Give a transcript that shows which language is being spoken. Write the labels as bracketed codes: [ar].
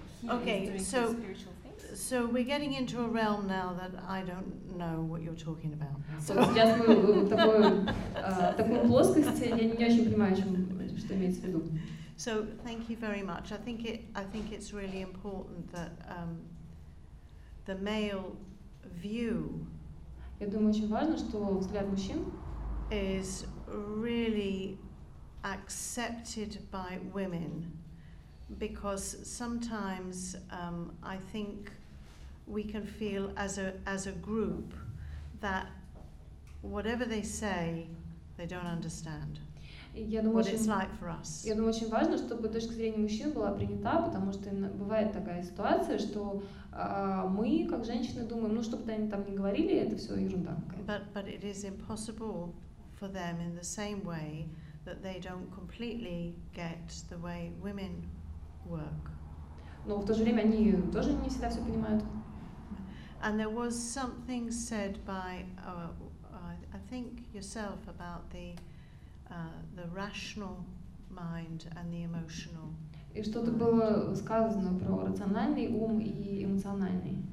[en] Okay, so we're getting into a realm now that I don't know what you're talking about. [ru] Сейчас мы в такой плоскости, я не очень понимаю, что имеется в виду. [en] So thank you very much. I think it's really important that the male view. [ru] Я думаю, очень важно, что взгляд мужчин [en] is really accepted by women, because sometimes I think we can feel as a group that whatever they say, they don't understand. What it's like for us. [ru] Я думаю, очень важно, чтобы точка зрения мужчин была принята, потому что бывает такая ситуация, что мы, как женщины, думаем, ну, что бы они там ни говорили, это все ерунда. [en] But it is impossible for them in the same way that they don't completely get the way women work. [ru] Но в то же время они тоже не всегда все понимают. [en] And there was something said by, I think yourself, about the rational mind and the emotional. [ru] И что-то было сказано про рациональный ум и эмоциональный.